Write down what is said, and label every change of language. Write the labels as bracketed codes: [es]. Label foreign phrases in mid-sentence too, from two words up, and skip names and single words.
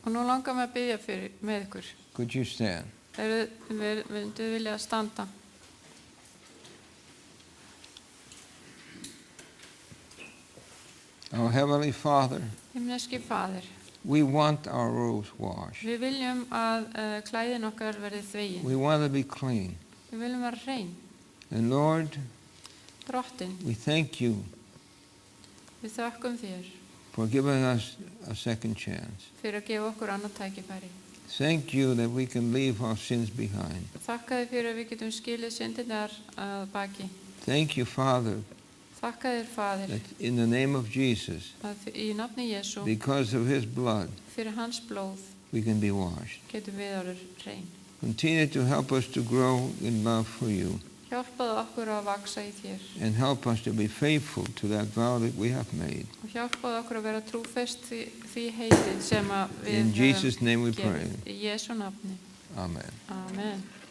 [is] Og nú langar mig að biðja með ykkur. [en] Could you stand? [is] Myndu vilja að standa. [en] Our Heavenly Father, [is] Himneski Faðir, [en] we want our robes washed. [is] við viljum að klæðin okkar verði þvegin. [en] We want to be clean. [is] Við viljum vera hrein. [en] And Lord, [is] Drottin, [en] we thank you [is] við þökkum þér [en] for giving us a second chance. [is] fyrir að gefa okkur annað tækifæri. [en] Thank you that we can leave our sins behind. [is] Þakka þér fyrir að við getum skilið syndirnar að baki. [en] Thank you, Father, [is] Þakka þér, Faðir, [en] that in the name of Jesus, [is] að í nafni Jesú, [en] because of his blood, [is] fyrir hans blóð, [en] we can be washed. [is] getum við orðið hrein. [en] Continue to help us to grow in love for you [is] Hjálpaðu okkur að vaksa í þér [en] and help us to be faithful to that vow that we have made. [is] og hjálpaðu okkur að vera trúfest því heitið sem að við [en] In Jesus' name we pray. [is] gefið. Í Jesú nafni. [en] Amen. [is] Amen.